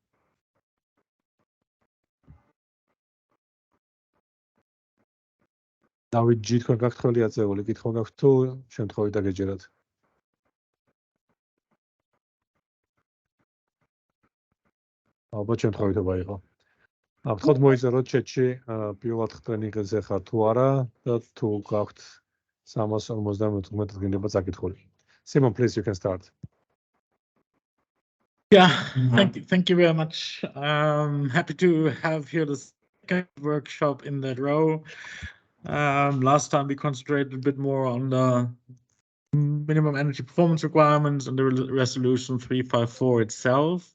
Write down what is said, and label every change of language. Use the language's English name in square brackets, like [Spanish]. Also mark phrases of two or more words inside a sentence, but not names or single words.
[Georgian] დავით ჯი, თქვენ გაქვთ ხელი აწეული, კითხვა გაქვთ თუ შემთხვევით დაგეჯერათ? ალბათ შემთხვევითობა იყო. გთხოვთ მოიწეროთ ჩატში პირველად ტრენინგზე ხართ თუ არა და თუ გაქვთ 354 დღენება წაკითხული. [English] Simon, please, you can start. Yeah, thank you very much. Happy to have here the second workshop in that row. Last time we concentrated a bit more on the minimum energy performance requirements and the resolution 354 itself.